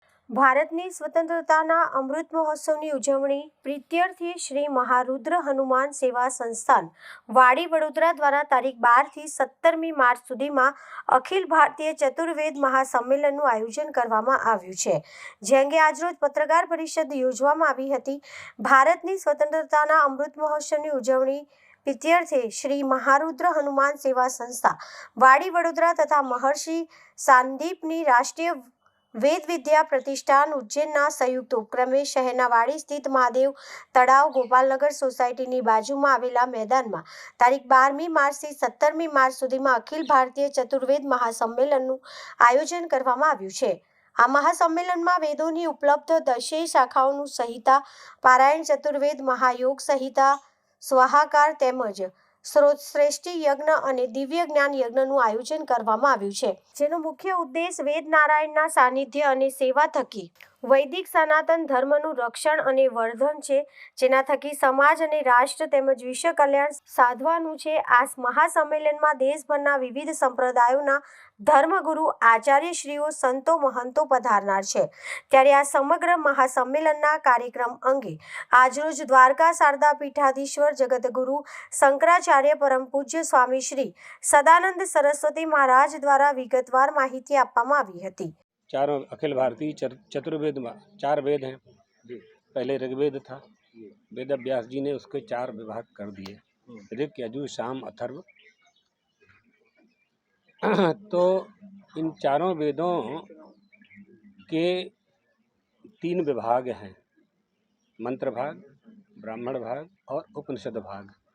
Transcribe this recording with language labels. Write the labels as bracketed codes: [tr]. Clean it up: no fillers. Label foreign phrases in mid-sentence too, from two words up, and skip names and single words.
[gu] ભારતની સ્વતંત્રતાના અમૃત મહોત્સવની ઉજવણી પ્રીત્યર્થે શ્રી મહારુદ્ર હનુમાન સેવા સંસ્થાન વાડી વડોદરા દ્વારા તારીખ 12 થી 17મી માર્ચ સુધીમાં અખિલ ભારતીય ચતુર્વેદ મહાસંમેલનનું આયોજન કરવામાં આવ્યું છે, જે અંગે આજરોજ પત્રકાર પરિષદ યોજવામાં આવી હતી। ભારતની સ્વતંત્રતાના અમૃત મહોત્સવની ઉજવણી પ્રીત્યર્થે શ્રી મહારુદ્ર હનુમાન સેવા સંસ્થા વાડી વડોદરા તથા મહર્ષિ સાંદીપની રાષ્ટ્રીય વેદ વિદ્યા પ્રતિષ્ઠાન ઉજ્જૈનના સંયુક્ત ઉપક્રમે શહેરના વાડી સ્થિત મહાદેવ તળાવ ગોપાલનગર સોસાયટીની બાજુમાં આવેલા મેદાનમાં તારીખ 12મી માર્ચથી 17મી માર્ચ સુધીમાં અખિલ ભારતીય ચતુર્વેદ મહાસંમેલનનું આયોજન કરવામાં આવ્યું છે। આ મહાસંમેલનમાં વેદોની ઉપલબ્ધ 10 શાખાઓનું સંહિતા પારાયણ, ચતુર્વેદ, મહાયોગ સંહિતા, સ્વાહાકાર તેમજ શ્રેષ્ઠી યજ્ઞ અને દિવ્ય જ્ઞાન યજ્ઞનું આયોજન કરવામાં આવ્યું છે, જેનો મુખ્ય ઉદ્દેશ વેદ નારાયણના સાનિધ્ય અને સેવા થકી વૈદિક સનાતન ધર્મનું રક્ષણ અને વર્ધન છે, જેના થકી સમાજ અને રાષ્ટ્ર તેમજ વિશ્વ કલ્યાણ સાધવાનું છે। આ મહાસંમેલનમાં દેશભરના વિવિધ સંપ્રદાયોના ધર્મગુરુ આચાર્યશ્રીઓ, સંતો, મહંતો પધારનાર છે। ત્યારે આ સમગ્ર મહાસંમેલનના કાર્યક્રમ અંગે આજરોજ દ્વારકા શારદા પીઠાધીશ્વર જગતગુરુ શંકરાચાર્ય પરમ પૂજ્ય સ્વામી શ્રી સદાનંદ સરસ્વતી મહારાજ દ્વારા વિગતવાર માહિતી આપવામાં આવી હતી। [hi] चारों अखिल भारतीय चतुर्वेद में 4 वेद हैं जी। पहले ऋग्वेद था, वेद व्यास जी ने उसके 4 विभाग कर दिए, ऋग, यजुः, साम, अथर्व। तो इन चारों वेदों के 3 विभाग हैं, मंत्र भाग, ब्राह्मण भाग और उपनिषद भाग।